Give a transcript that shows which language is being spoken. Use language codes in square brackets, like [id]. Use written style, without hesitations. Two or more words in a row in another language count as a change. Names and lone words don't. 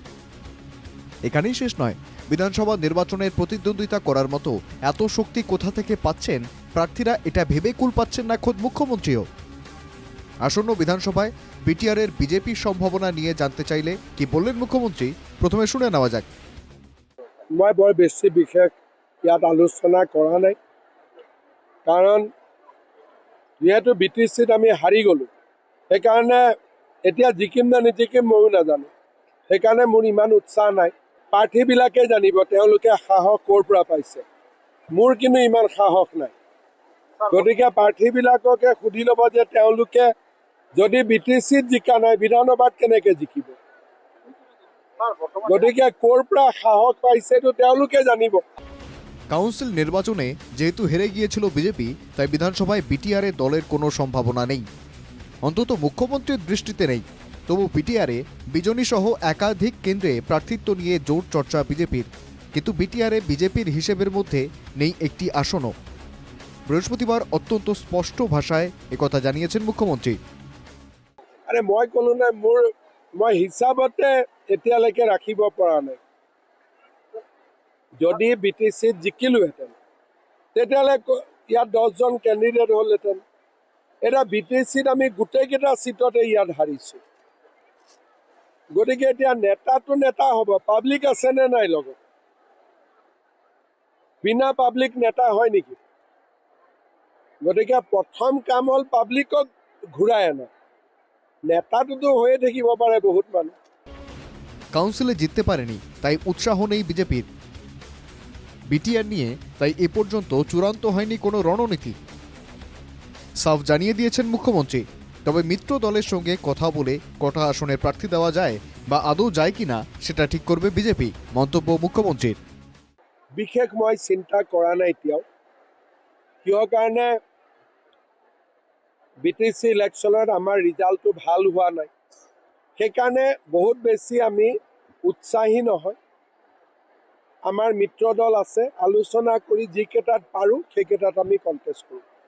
[bn] এখানেই শেষ নয়, বিধানসভা নির্বাচনের প্রতিদ্বন্দ্বিতা করার মতো এত শক্তি কোথা থেকে পাচ্ছেন প্রার্থীরা, এটা ভেবে কুল পাচ্ছেন না খোদ মুখ্যমন্ত্রীও। আসন্ন বিধানসভায় বিটিআরের বিজেপির সম্ভাবনা নিয়ে জানতে চাইলে কি বললেন মুখ্যমন্ত্রী, প্রথমে শুনে নেওয়া যাক। [as] মই বৰ বেছি বিশেষ ইয়াত আলোচনা কৰা নাই, কাৰণ যিহেতু BTCত আমি হাৰি গ'লোঁ, সেইকাৰণে এতিয়া জিকিম নে নিজিকিম ময়ো নাজানো। সেইকাৰণে মোৰ ইমান উৎসাহ নাই। প্ৰাৰ্থীবিলাকে জানিব তেওঁলোকে সাহস ক'ৰ পৰা পাইছে। মোৰ কিন্তু ইমান সাহস নাই। গতিকে প্ৰাৰ্থীবিলাককে সুধি ল'ব যে তেওঁলোকে যদি BTCত জিকা নাই বিধানসভাত কেনেকৈ জিকিব। গতিকে ক'ৰ পৰা সাহস পাইছে তো তেওঁলোকে জানিব। [bn] কাউন্সিল নির্বাচনে যেহেতু হেরে গিয়েছিল বিজেপি, তাই বিধানসভায় বিটিআরে দলের কোনো সম্ভাবনা নেই, অন্তত মুখ্যমন্ত্রীর দৃষ্টিতে নেই। তবু বিটিআরে বিজনী সহ একাধিক কেন্দ্রে প্রার্থিত্ব নিয়ে জোর চর্চা বিজেপির, কিন্তু বিটিআরে বিজেপির হিসেবের মধ্যে নেই একটি আসনও। বৃহস্পতিবার অত্যন্ত স্পষ্ট ভাষায় একথা জানিয়েছেন মুখ্যমন্ত্রী। [as] আরে মই ক'লো নাই, মই হিচাপতে এতিয়ালৈকে ৰাখিব পৰা নাই। যদি BTCত জিকিলোহেঁতেন তেতিয়াহ'লে ইয়াত 10জন কেণ্ডিডেট হ'লহেঁতেন। এতিয়া BTCত আমি গোটেইকেইটা চিটতে ইয়াত হাৰিছোঁ। গতিকে এতিয়া নেতাটো নেতা হ'ব, পাব্লিক আছেনে নাই লগত? বিনা পাব্লিক নেতা হয় নেকি? গতিকে প্ৰথম কাম হ'ল পাব্লিকক ঘূৰাই আনা। নেতাটোতো হৈয়ে থাকিব পাৰে বহুত মানুহ। [bn] কাউন্সিলে জিততে পারেনি তাই উৎসাহ নেই বিজেপির। বিটিআর নিয়ে তাই এ পর্যন্ত চূড়ান্ত হয়নি কোনো রণনীতি, সাফ জানিয়ে দিয়েছেন মুখ্যমন্ত্রী। তবে মিত্র দলের সঙ্গে কথা বলে কটা আসনে প্রার্থী দেওয়া যায় বা আদৌ যায় কিনা সেটা ঠিক করবে বিজেপি, মন্তব্য মুখ্যমন্ত্রীর। [as] বিশেষ মই চিন্তা কৰা নাই এতিয়াও। কিয় কাৰণে BTC ইলেকশ্যনত আমাৰ ৰিজাল্টটো ভাল হোৱা নাই, সেইকাৰণে বহুত বেছি আমি উৎসাহী নহয়। আমাৰ মিত্ৰ দল আছে, আলোচনা কৰি যিকেইটাত পাৰোঁ সেইকেইটাত আমি কণ্টেষ্ট কৰোঁ।